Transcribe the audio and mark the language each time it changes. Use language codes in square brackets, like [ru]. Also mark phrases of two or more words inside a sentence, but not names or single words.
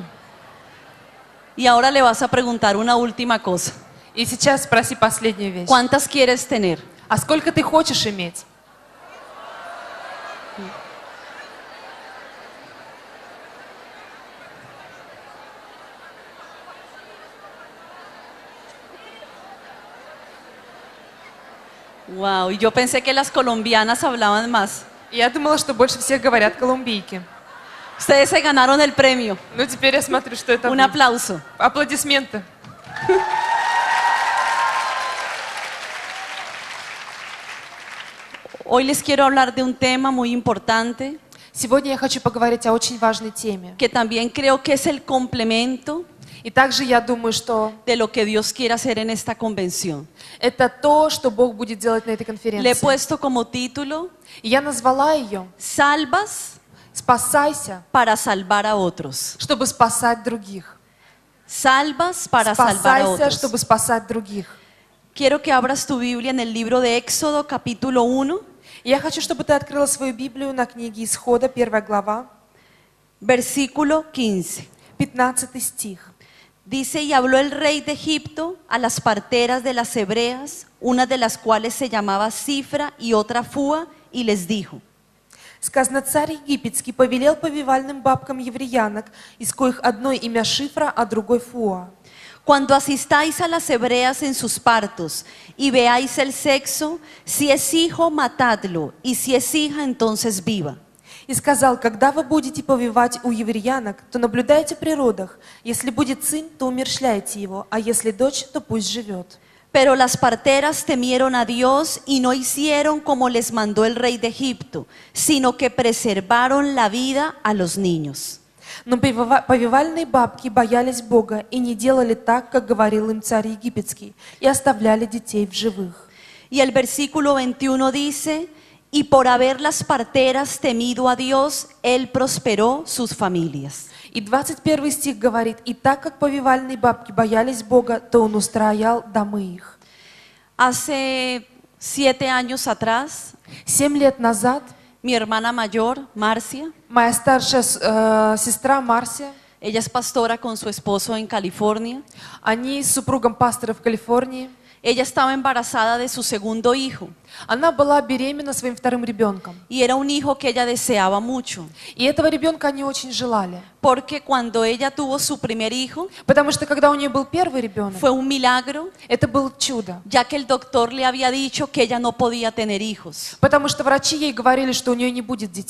[es] Y ahora le vas a preguntar una última cosa. [ru] И сейчас спроси последнюю вещь. [es] ¿Cuántas quieres tener? [ru] А сколько ты хочешь иметь? [es] Wow, y yo pensé que las colombianas hablaban más. [ru] И я думала, что больше всех говорят колумбийки. [es] Ustedes se ganaron el premio. [ru] Ну, теперь я смотрю, что это [es] Un [ru] будет. [es] aplauso. [ru] Аплодисменты. [es] Hoy les quiero hablar de un tema muy importante [ru] Сегодня я хочу поговорить о очень важной теме. [es] que también creo que es el complemento [ru] И также я думаю, что [es] de lo que Dios quiere hacer en esta convención. [ru] это то, что Бог будет делать на этой [es] Le he [ru] конференции. [es] puesto como título, [ru] И я назвала ее [es] Salvas [ru] «Спасайся, [es] para salvar a otros. [ru] чтобы спасать других». [es] Salvas para salvar a [ru] Спасайся, [es] otros. [ru] чтобы спасать других. [es] Quiero que abras tu Biblia en el libro de Éxodo, capítulo 1, [ru] И я хочу, чтобы ты открыла свою Библию на книге Исхода, 1 глава, [es] versículo 15. [ru] 15 стих. [es] Dice, y habló el rey de Egipto a las parteras de las hebreas, una de las cuales se llamaba Cifra y otra Fúa, y les dijo, [ru] Сказано, царь египетский повелел повивальным бабкам евреянок, из коих одной имя Шифра, а другой Фуа. [es] cuando asistáis a las hebreas en sus partos y veáis el sexo, si es hijo, matadlo, y si es hija, entonces viva. [ru] И сказал, когда вы будете повивать у евреянок, то наблюдайте при родах. Если будет сын, то умерщвляйте его, а если дочь, то пусть живет. [es] Pero las parteras temieron a Dios y no hicieron como les mandó el rey de Egipto, sino que preservaron la vida a los niños. [ru] Но повивальные бабки боялись Бога и не делали так, как говорил им царь египетский, и оставляли детей в живых. [es] Y el versículo 21 dice, y por haber las parteras temido a Dios, Él prosperó sus familias. [ru] И 21 стих говорит, «И так как повивальные бабки боялись Бога, то Он устроял домы их». [es] Hace 7 años atrás, [ru] 7 лет назад [es] mi hermana mayor, Marcia, [ru] моя старшая сестра Марсия, [es] ella es pastora con su esposo en California, [ru] они с супругом пастора в Калифорнии, [es] ella estaba embarazada de su segundo hijo [ru] она была беременна своим вторым ребенком. [es] y era un hijo que ella deseaba mucho, [ru] И этого ребенка они очень желали. [es] porque cuando ella tuvo su primer hijo, [ru] Потому что когда у нее был первый ребенок, [es] fue un milagro, [ru] это было чудо. [es] ya que el doctor le había dicho que ella no podía tener hijos, [ru] Потому что врачи ей говорили, что у нее не будет детей.